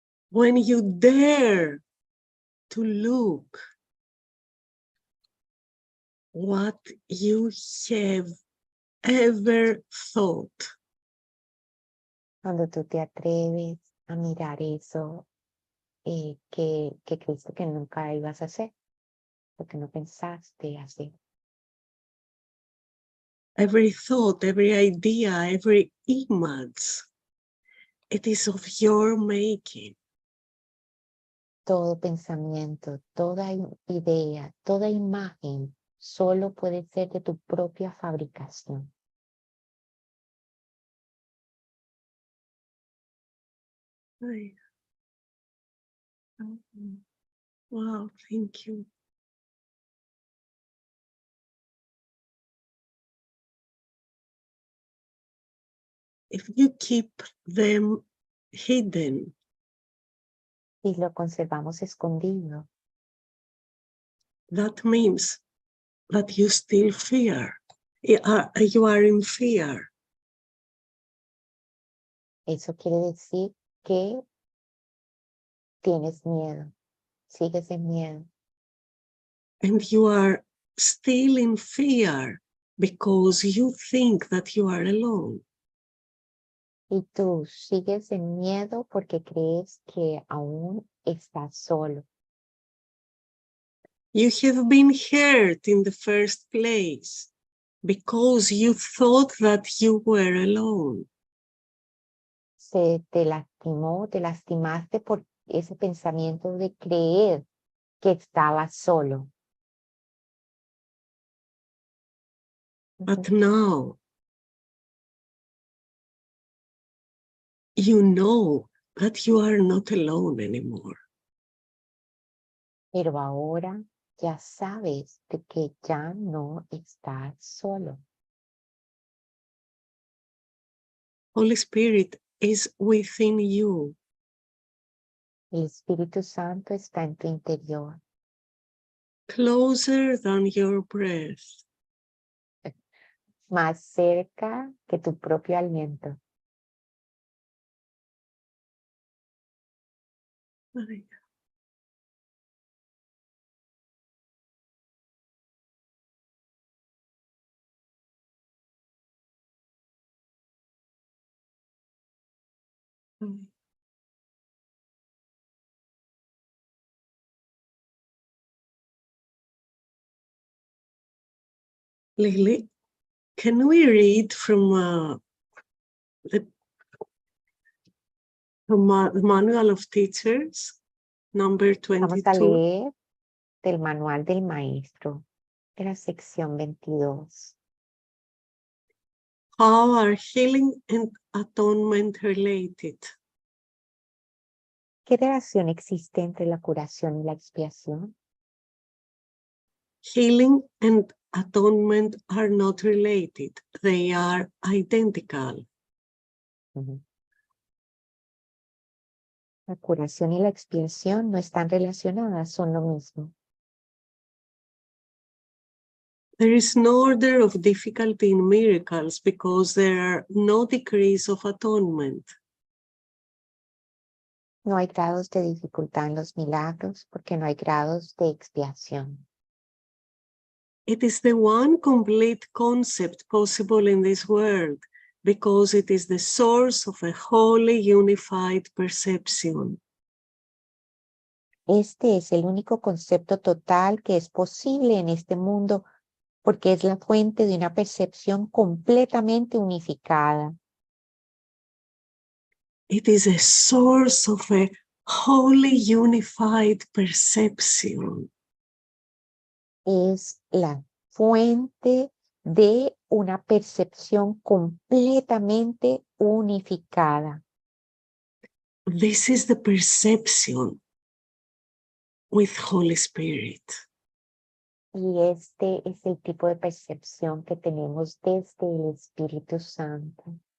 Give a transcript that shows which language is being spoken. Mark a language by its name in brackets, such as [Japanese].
[English] When you dare to look what you have ever thought. [Spanish] Cuando tú te atreves a mirar eso que creíste que nunca ibas a hacer, lo que no pensaste hacer. [English] Every thought, every idea, every image, it is of your making. [Spanish] Todo pensamiento, toda idea, toda imagen solo puede ser de tu propia fabricación. [English] Wow, thank you. If you keep them hidden, [Spanish] Y lo conservamos escondido. [English] that means that you still fear. You are in fear. [Spanish] Eso quiere decir que tienes miedo, sigues en miedo. [English] And you are still in fear because you think that you are alone. [Spanish] Y tú sigues en miedo porque crees que aún estás solo. [English] You have been hurt in the first place because you thought that you were alone. [Spanish] Se te lastimó, te lastimaste por ese pensamiento de creer que estabas solo. [English] But now you know that you are not alone anymore. [Spanish] Pero ahora ya sabes de que ya no estás solo. [English] Holy Spirit is within you. [Spanish] El Espíritu Santo está en tu interior, [English] Closer than your breath. [Spanish] más cerca que tu propio aliento. [English] Lily, can we read from the Manual of Teachers, number [Spanish] Vamos a [English] 22? [Spanish] leer del Manual del Maestro, de la sección 22. [English] How are healing and atonement related? [Spanish] ¿Qué relación existe entre la curación y la expiación? [English] Healing and atonement are not related. They are identical. [Spanish] La curación y la expiación no están relacionadas, son lo mismo. [English] There is no order of difficulty in miracles because there are no degrees of atonement. [Spanish] No hay grados de dificultad en los milagros porque no hay grados de expiación. [English] It is the one complete concept possible in this world because it is the source of a wholly unified perception. [Spanish] Este es el único concepto total que es posible en este mundo porque es la fuente de una percepción completamente unificada. [English] It is a source of a wholly unified perception. [Spanish] Es la fuente de una percepción completamente unificada. [English] This is the perception with Holy Spirit. [Spanish] Y este es el tipo de percepción que tenemos desde el Espíritu Santo.